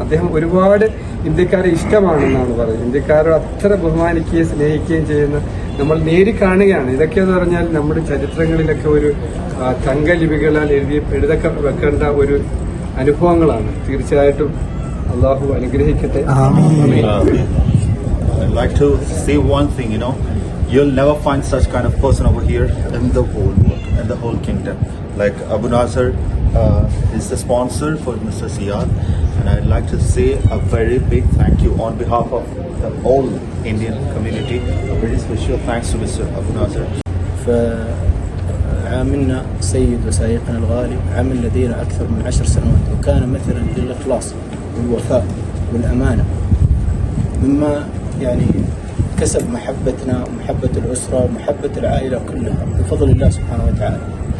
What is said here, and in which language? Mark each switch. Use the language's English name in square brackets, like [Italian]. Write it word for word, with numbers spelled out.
[Malayalam] അദ്ദേഹം ഒരുപാട് ഇന്ത്യക്കാരെ ഇഷ്ടമാണെന്നാണ് പറയുന്നത്. ഇന്ത്യക്കാരോട് അത്ര ബഹുമാനിക്കുകയും സ്നേഹിക്കുകയും ചെയ്യുന്ന നമ്മൾ നേരി കാണുകയാണ്. ഇതൊക്കെയെന്ന് പറഞ്ഞാൽ നമ്മുടെ ചരിത്രങ്ങളിലൊക്കെ ഒരു തങ്കലിപികളാൽ എഴുതി എഴുതൊക്കെ വെക്കേണ്ട ഒരു അനുഭവങ്ങളാണ്. തീർച്ചയായിട്ടും അള്ളാഹു അനുഗ്രഹിക്കട്ടെ. [English] I'd like to say one thing, you know, you'll never find such kind of person over here in the whole world, in the whole kingdom. Like Abu Nasser uh, is the sponsor for Mister Siad, and I'd like to say a very big thank you on behalf of the whole Indian community. A very special thanks to Mister Abu Nasser. [Arabic] فعاملنا سيد وسائقنا الغالي عمل لدينا أكثر من عشر سنوات وكان مثلا للإخلاص والوفاء والأمانة مما يعني كسب محبتنا ومحبة الأسرة ومحبة العائلة كلها بفضل الله سبحانه وتعالى.